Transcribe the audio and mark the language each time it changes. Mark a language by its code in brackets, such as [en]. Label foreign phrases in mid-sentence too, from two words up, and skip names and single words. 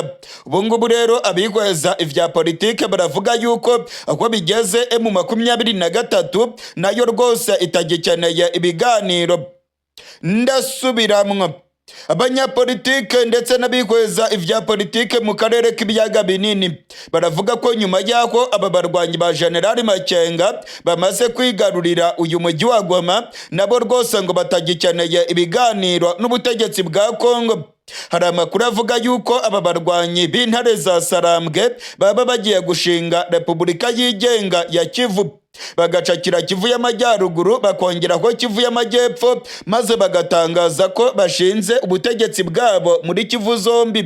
[rn] Ubungubu rero abihweza ivya politike baravuga yuko aho bigeze M23 nayo rwose itagikeneye ibiganiro. Ndasubiramwo, abanyapolitike ndetse n'abihweza ivya politike mu karere k'ibiyaga binini baravuga ko nyuma y'aho aba barwanyi ba General Makenga bamaze kwigarurira uyu mujyi wa Goma, nabo rwose ngo batagikeneye ibiganiro n'ubutegetsi bwa Kongo. Hari amakuru avuga yuko aba barwanyi b'intare za Sarambwe baba bagiye gushinga Repubulika yigenga ya Kivu, bagacakira Kivu y'Amajyaruguru bakongeraho Kivu y'Amajyepfo, maze bagatangaza ko bashinze ubutegetsi bwabo muri Kivu zombi.